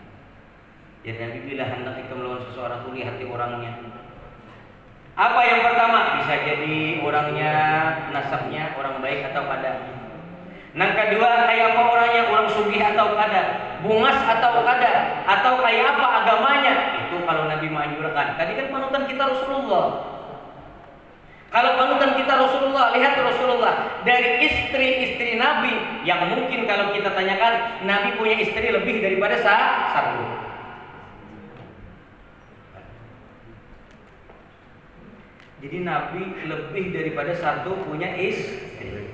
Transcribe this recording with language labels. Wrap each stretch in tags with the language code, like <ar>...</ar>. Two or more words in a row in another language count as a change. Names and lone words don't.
<id>Jadi Nabi bila hendak ikut melawan seseorang tuh lihat orangnya. Apa yang pertama? Bisa jadi orangnya, nasabnya orang baik atau kada. Yang kedua, kayak apa orangnya, orang sugih atau kada, bungas atau kada, atau kayak apa agamanya. Itu kalau Nabi menganjurkan. Tadi kan panutan kita Rasulullah. Kalau panutan kita Rasulullah, lihat Rasulullah dari istri-istri Nabi yang mungkin kalau kita tanyakan, Nabi punya istri lebih daripada satu. Jadi Nabi lebih daripada satu punya istri.</id>